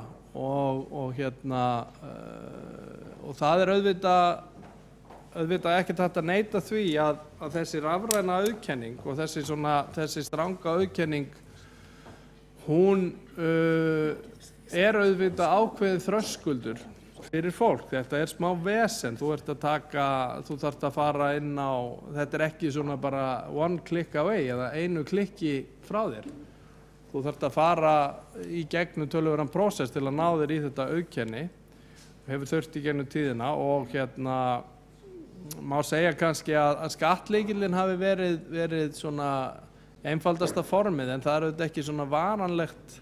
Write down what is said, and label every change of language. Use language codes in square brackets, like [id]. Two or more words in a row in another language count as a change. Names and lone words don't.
[is] Og það er auðvitað ekkert hægt að neita því að þessi rafræna auðkenning og þessi stranga auðkenning, hún er auðvitað ákveðið þröskuldur fyrir fólk. Þetta er smá vesen, þú þarft að fara inn á, þetta er ekki svona bara [en] one click away [is] eða einu klikki frá þér. Þú þarft að fara í gegnum töluverðan prósess til að ná þér í þetta auðkenni, hefur þurft í gegnum tíðina, og má segja kannski að skattlykillinn hafi verið svona einfaldasta formið, en það er auðvitað ekki svona varanlegt.